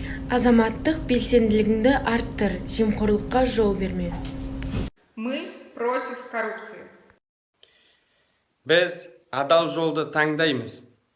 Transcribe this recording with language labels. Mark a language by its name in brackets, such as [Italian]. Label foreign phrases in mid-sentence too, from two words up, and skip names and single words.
[Kazakh] Азаматтық белсенділігіңді арттыр, жемқорлыққа жол берме. [Russian] Мы против коррупции. [Kazakh] Біз адал жолды таңдаймыз.